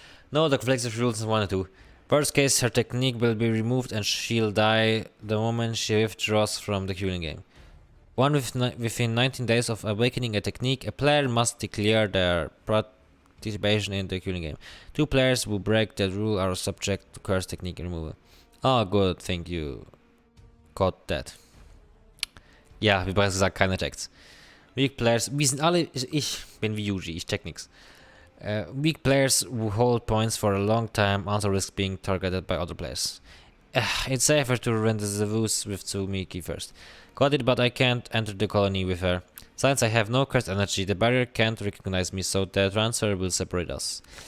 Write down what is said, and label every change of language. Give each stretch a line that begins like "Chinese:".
English: No, the conflicts rules 1 and 2. Worst case, her technique will be removed and she'll die the moment she withdraws from the queuing game. Within 19 days of awakening a technique, a player must declare their participation in the queuing game. 2 players who break that rule are subject to curse technique removal. Oh, good, thank you. Got that.
German: Ja, wie bereits gesagt, keine checkt's.
English: Weak players,
German: wir sind alle, ich bin wie Yuji, ich check nix.
English: Weak players who hold points for a long time also risk being targeted by other players. It's safer to rendezvous with Tsumiki first. Got it, but I can't enter the colony with her. Since I have no cursed energy, the barrier can't recognize me, so the transfer will separate us.